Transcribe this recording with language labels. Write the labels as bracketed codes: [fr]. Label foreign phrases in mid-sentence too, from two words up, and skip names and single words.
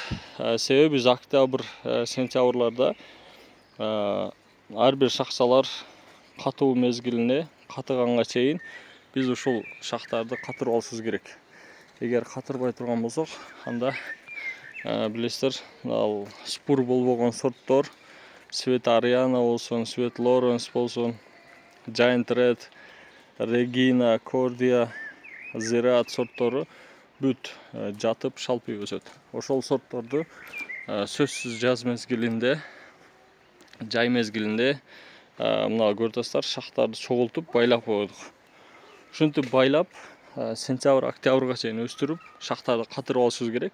[ky] Себеби биз октябрь, сентябрларда ар бир шакчалар катуу мезгилине катыганга чейин биз ушул шактарды катырып алышыбыз керек. Эгер катырбай турган болсок, анда билесиздер, ал спур болбогон сорттор, Sweet Ariana болсун, Sweet Lawrence болсун, Giant Red, Regina, Cordia, Ziraat сорттору бүт жатып шалпыйып өсөт. Ошол сортторду сөзсүз жаз мезгилинде, жай мезгилинде мына көрүп шактарды чогултуп байлап койдук. Ушинтип байлап, сентябрь, октябрга чейин өстүрүп, шактарды катырып алышыбыз керек.